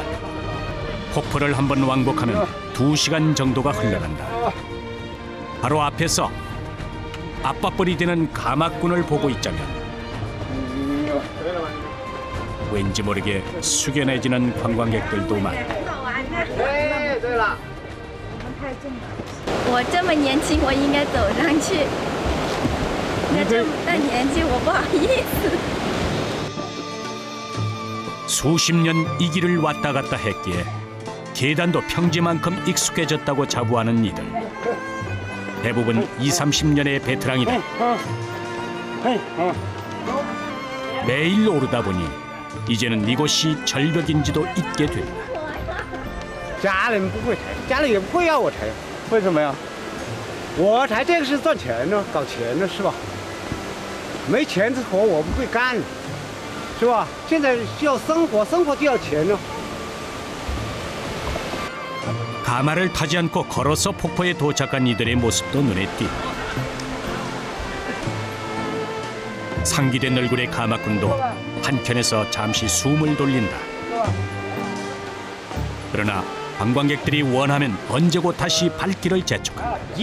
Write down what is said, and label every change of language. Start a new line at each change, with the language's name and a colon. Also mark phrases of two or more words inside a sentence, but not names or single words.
Korean: 폭포를 한번 왕복하면 2시간 정도가 흘러간다. 바로 앞에서 아빠뻘이 되는 가마꾼을 보고 있자면 왠지 모르게 숙연해지는 관광객들도 많다.
Chinese: 我这么年轻，我应该走上去。那这么大年纪，我不好意思。
Korean: 수십 년 이 길을 왔다 갔다 했기에 계단도 평지만큼 익숙해졌다고 자부하는 이들. 대부분 20-30년의 베테랑이다. 매일 오르다 보니 이제는 이곳이 절벽인지도 잊게 된다.
Chinese: 家人不会抬，家人也不会要我抬，为什么呀？我抬这个是赚钱呢，搞钱呢，是吧？没钱的活我不会干。 是吧？现在需要生活，生活就要钱呢。
Korean: 가마를 타지 않고 걸어서 폭포에 도착한 이들의 모습도 눈에 띈다. 상기된 얼굴의 가마꾼도 한켠에서 잠시 숨을 돌린다. 그러나 관광객들이 원하면 언제고 다시 발길을 재촉한다.